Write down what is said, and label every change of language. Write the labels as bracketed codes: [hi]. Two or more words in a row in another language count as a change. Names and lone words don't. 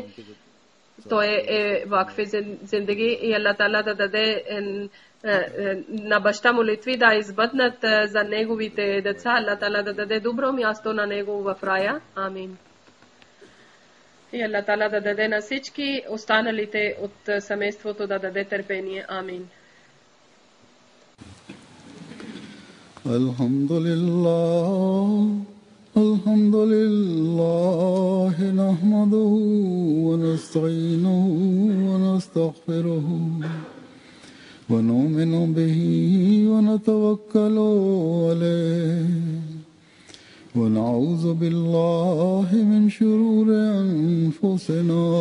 [bg] Той е [ur] وقفِ زندگی [bg] и Аллах Таала да даде на баща молитви да избъднат за неговите деца. Аллах Таала да даде добро място на него в рая. Амин. И Аллах Таала да даде на всички останалите от семейството да даде търпение. Амин. [ar] الحمد لله نحمده ونستعينه ونستغفره ونؤمن به ونتوكل عليه ونعوذ بالله من شرور أنفسنا